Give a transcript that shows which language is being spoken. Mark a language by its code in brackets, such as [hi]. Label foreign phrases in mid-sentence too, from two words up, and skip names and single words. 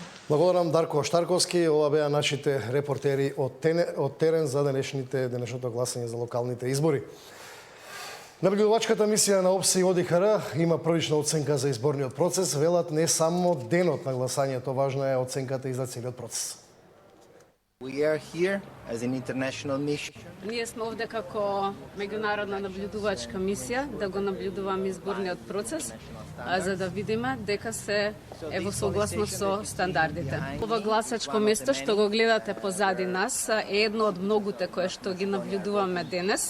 [mk] Благодарам Дарко Штарковски. Ова беа нашите репортери од терен за денешното гласање за локалните избори. Наблюдувачката мисија на ОПСИ и ОДИХР има првична оценка за изборниот процес. Велат не само денот на гласањето, важна е оценката и за целиот процес. [en] We are here as an international mission. [mk] Ние сме овде како меѓународна наблюдувачка мисија да го наблюдуваме изборниот процес, за да видиме дека се е во согласност со стандардите. Ова гласачко место што го гледате позади нас е едно од многуте кое што ги наблюдуваме денес.